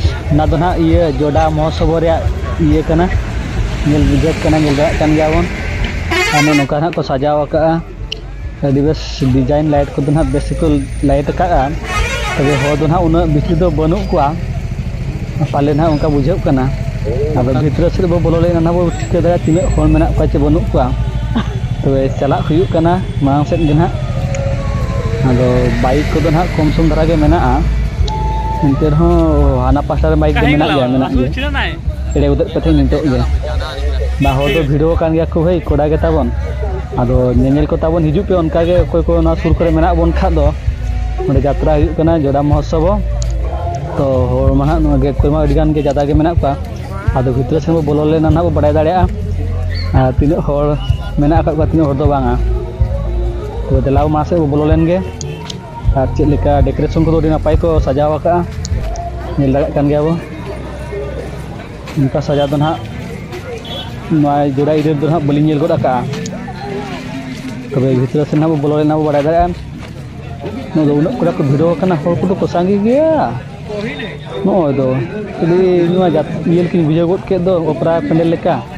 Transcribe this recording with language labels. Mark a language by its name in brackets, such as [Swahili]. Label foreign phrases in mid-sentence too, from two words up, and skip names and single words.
[Santali] ना दो ना ये जोड़ा महोत्सव ये कना नेल बुझे कना नेल कन गयाबन आने नोका ना को सजाव का अभी बस [English] design light [Santali] को ना बेस को लाइट का तबे हो दो ना उन बिक्री दो बनू को पाले ना उनका बुझे कना अब भीतर से बो बोलो लेना ना बो ठीक है तीन हर मेना को चे बनू को तबे चला हुयु कना मांग सेट गे ना आदो बाइक को ना कम सम धरा गे मेना इंते हो हाना पास्टा बाइक दो मेना गया मेना गया एड़े उदर पथे नितो गे बा हो दो वीडियो कान गया को भाई कोड़ा गे ताबन आदो नेनेल को ताबन हिजु पे उनका गे कोई को ना सुर करे मेना बन खा दो ओंडे यात्रा हुयु कना जोड़ा महोत्सव तो होर मा नो गे कोई मा अडिगान गे ज्यादा गे मेना पा आदो भीतर से बो बोलो लेना ना बो बड़ाय दाड़ेया तीन होर मेना का तीन होर दो बांगा तो देलाव मा से बो बोलो लेन गे आर चेक लेका डेकोरेशन को नापाय को सजाव का नेल दाड़े कान गया बो उनका सजा दो ना जोड़ा इधर दो ना बलिंग नेल गोड का तबे भीतर से ना बो बोलो लेना बो बड़ाय दाड़ेया नो दो उन को भिड़ो कना होर को तो सांगी गया नो दो तबे नुआ जात येल किन बुझे गोड के दो ओपरा पेंडल लेका